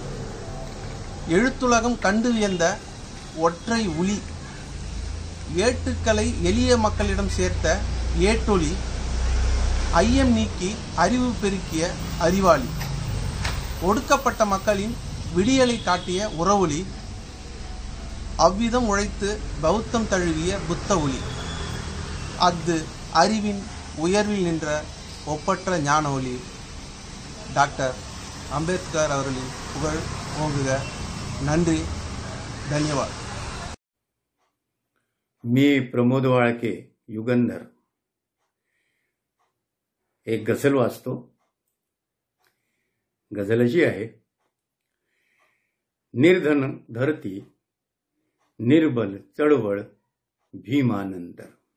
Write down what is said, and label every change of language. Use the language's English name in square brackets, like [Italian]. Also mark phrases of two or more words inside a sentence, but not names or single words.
[Tamil] எழுத்துலகம் கண்டு வியந்த ஒற்றை ஒளி, ஏட்டுக்களை எளிய மக்களிடம் சேர்த்த ஏட்டொலி, ஐயம் நீக்கி அறிவு பெருக்கிய அறிவாளி, ஒடுக்கப்பட்ட மக்களின் விடியலை காட்டிய உறவொலி, அவ்விதம் உழைத்து பௌத்தம் தழுவிய புத்த ஒலி, அஃது அறிவின் உயர்வில் நின்ற ஒப்பற்ற ஞான ஒலி. டாக்டர் அம்பேத்கர் அவர்களின் புகழ் ஓங்குக. நன்றி, [Marathi] धन्यवाद. मी प्रमोद वाळके, युगंधर, एक गझल वाचतो. गझल अशी आहे: निर्धन धरती निर्बल चळवळ भीमानंतर.